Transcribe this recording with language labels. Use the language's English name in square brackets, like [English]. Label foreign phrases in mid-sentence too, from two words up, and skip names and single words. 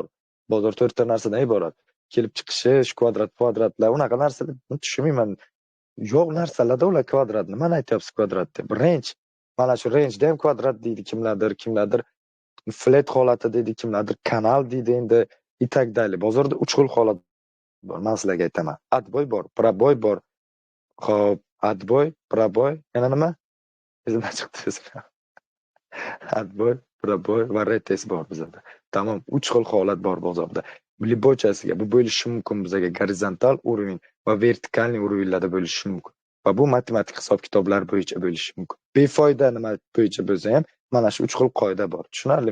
[Uzbek] Bozor 4 ta narsadan iborat. Kelib chiqishi, kvadratlar, unaqa narsalar tushunmayman. Yo'q narsalarda ular kvadrat. Nimani aytyapsiz kvadrat deb? Range. Mana shu rangeda ham kvadrat deydi kimlardir. Flat holati deydi kimlardir, kanal deydi endi [Russian] и так далее. [Uzbek] Bozorda 3 xil holat bor. Men sizlarga aytaman. Отбой bor, пробой bor. Xo'p, [Russian] отбой, пробой, [Uzbek] yana nima? Esimdan chiqdi. [Russian] Отбой, пробой [Uzbek] va retes bor bizda. Tamom, 3 xil holat bor bozorda. Любойchasiga bu bo'lishi mumkin bizga gorizontal уровень va [Russian] вертикальный уровеньlarda [Uzbek] bo'lishi mumkin. Va bu matematik hisob-kitoblar bo'yicha bo'lishi mumkin. Befoyda nima bo'yicha bo'lsa ham mana shu 3 xil qoida bor. Tushunarlimi?